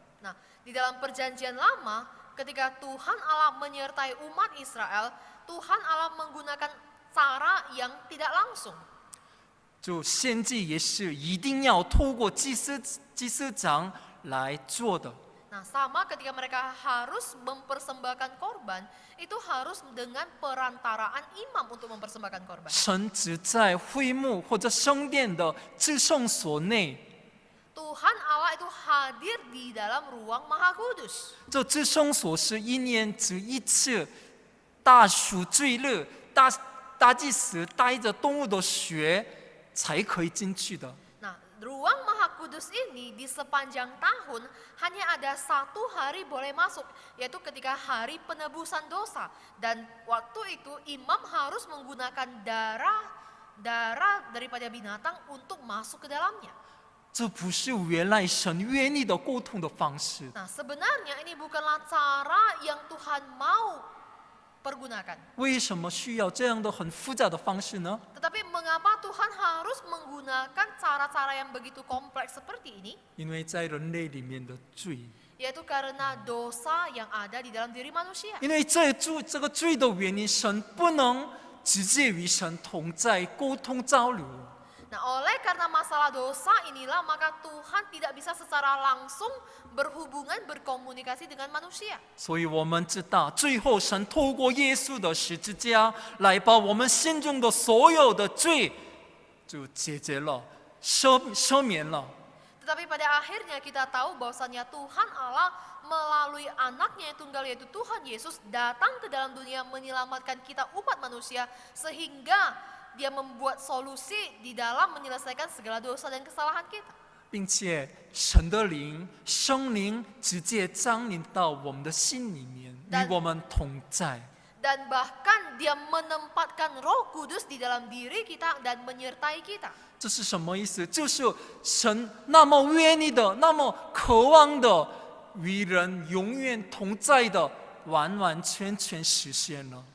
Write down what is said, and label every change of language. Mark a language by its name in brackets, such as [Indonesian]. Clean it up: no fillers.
[Indonesian] Nah, di dalam perjanjian lama, ketika Tuhan Allah menyertai umat Israel, Tuhan Allah menggunakan cara yang tidak langsung. [Chinese] 就献祭也是一定要透过祭司长来做的。 [Indonesian] Nah, sama ketika mereka harus mempersembahkan korban, itu harus dengan perantaraan imam untuk mempersembahkan korban. [Chinese] 神只在会幕或者圣殿的至圣所内， [Indonesian] Tuhan Allah itu hadir di dalam ruang Maha Kudus. [Chinese] 这至圣所是一年只一次大赎罪日，大祭司带着动物的血才可以进去的。 [Indonesian] Nah, ruang Maha Kudus ini di sepanjang tahun hanya ada 1 hari boleh masuk, yaitu ketika hari penebusan dosa. Dan waktu itu imam harus menggunakan darah daripada binatang untuk masuk ke dalamnya. [Chinese] 这不是原来神愿意的沟通的方式。 [Indonesian] Nah, sebenarnya ini bukanlah cara yang Tuhan mau pergunakan. [Chinese] 为什么需要这样的很复杂的方式呢？ [Indonesian] Tetapi mengapa Tuhan harus menggunakan cara-cara yang begitu kompleks seperti ini? [Chinese] 因为在人类里面的罪， [Indonesian] Yaitu karena dosa yang ada di dalam diri manusia. [Chinese] 因为这个罪的原因，神不能直接与神同在沟通交流。 [Indonesian] Nah, oleh karena masalah dosa inilah maka Tuhan tidak bisa secara langsung berhubungan, berkomunikasi dengan manusia. [Chinese] 所以我们知道，最后神透过耶稣的十字架来把我们心中的所有的罪就解决了、赦免了。 [Indonesian] Tetapi pada akhirnya kita tahu bahwasannya Tuhan Allah melalui anaknya yang tunggal yaitu Tuhan Yesus datang ke dalam dunia menyelamatkan kita umat manusia sehingga Dia membuat solusi di dalam menyelesaikan segala dosa dan kesalahan kita. [Chinese] 并且神的灵、圣灵直接降临到我们的心里面，与我们同在。 [Indonesian] Dan bahkan Dia menempatkan Roh Kudus di dalam diri kita dan menyertai kita. [Chinese] 这是什么意思？就是神那么愿意的、那么渴望的，与人永远同在的，完完全全实现了。